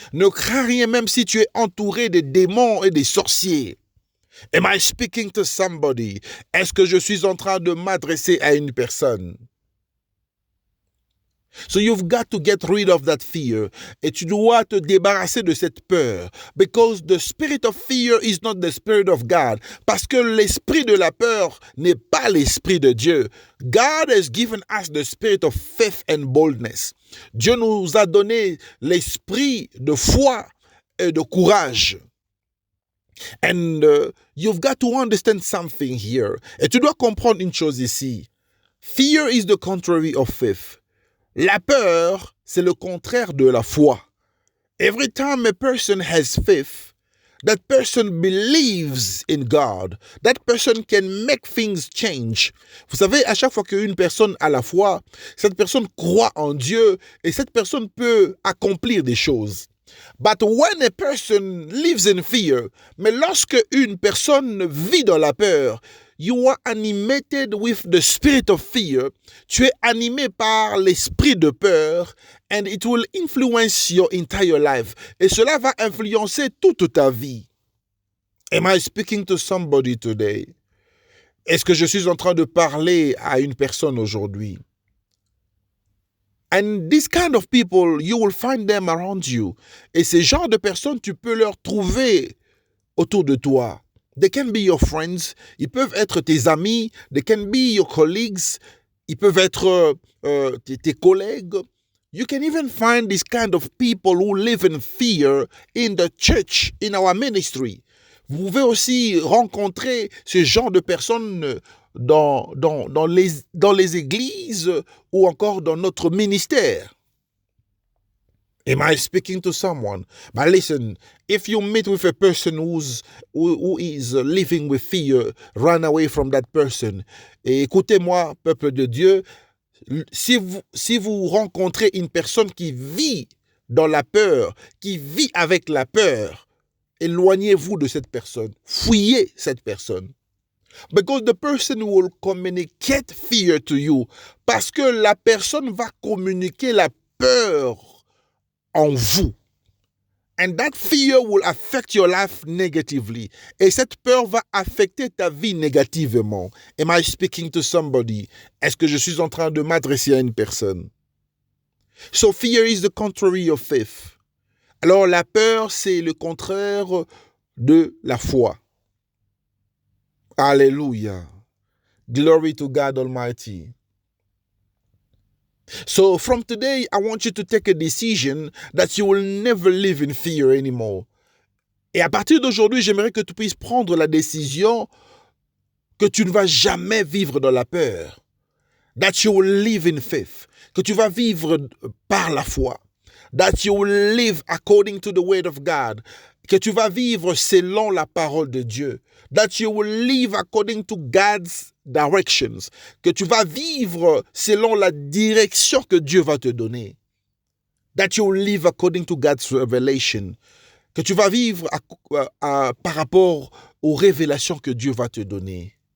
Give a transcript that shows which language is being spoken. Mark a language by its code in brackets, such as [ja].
[fr] Ne crains rien même si tu es entouré de démons et des sorciers. [en] Am I speaking to somebody? [fr] Est-ce que je suis en train de m'adresser à une personne? [en] So you've got to get rid of that fear. [fr] Et tu dois te débarrasser de cette peur. [en] Because the spirit of fear is not the spirit of God. [fr] Parce que l'esprit de la peur n'est pas l'esprit de Dieu. [en] God has given us the spirit of faith and boldness. [fr] Dieu nous a donné l'esprit de foi et de courage. [en] And you've got to understand something here. [fr] Et tu dois comprendre une chose ici. [en] Fear is the contrary of faith. [fr] La peur, c'est le contraire de la foi. [en] Every time a person has faith, that person believes in God. That person can make things change. [fr] Vous savez, à chaque fois qu'une personne a la foi, cette personne croit en Dieu et cette personne peut accomplir des choses. [en] But when a person lives in fear, [fr] mais lorsque une personne vit dans la peur, [en] you are animated with the spirit of fear. [fr] Tu es animé par l'esprit de peur, [en] and it will influence your entire life. [fr] Et cela va influencer toute ta vie. [en] Am I speaking to somebody today? [fr] Est-ce que je suis en train de parler à une personne aujourd'hui? [en] And this kind of people, you will find them around you. [fr] Et ces genres de personnes, tu peux leur trouver autour de toi. [en] They can be your friends. [fr] Ils peuvent être tes amis. [en] They can be your colleagues. [fr] Ils peuvent être tes collègues. [en] You can even find this kind of people who live in fear in the church, in our ministry. [fr] Vous pouvez aussi rencontrer ce genre de personnes dans les églises ou encore dans notre ministère. [en] Am I speaking to someone? But listen, if you meet with a person who is living with fear, run away from that person. [fr] Et écoutez-moi, peuple de Dieu, si vous rencontrez une personne qui vit dans la peur, qui vit avec la peur, éloignez-vous de cette personne. Fuyez cette personne. [en] Because the person will communicate fear to you. [fr] Parce que la personne va communiquer la peur en vous. [en] And that fear will affect your life negatively. [fr] Et cette peur va affecter ta vie négativement. [en] Am I speaking to somebody? [fr] Est-ce que je suis en train de m'adresser à une personne? [en] So fear is the contrary of faith. [fr] Alors la peur, c'est le contraire de la foi. [en] Alléluia. Glory to God Almighty. So from today, I want you to take a decision that you will never live in fear anymore. [fr] Et à partir d'aujourd'hui, j'aimerais que tu puisses prendre la décision que tu ne vas jamais vivre dans la peur. [en] That you will live in faith. [fr] Que tu vas vivre par la foi. [en] That you will live according to the word of God. [fr] Que tu vas vivre selon la parole de Dieu. [en] That you will live according to God's directions. [fr] Que tu vas vivre selon la direction que Dieu va te donner. [en] That you will live according to God's revelation. [fr] Que tu vas vivre par rapport aux révélations que Dieu va te donner.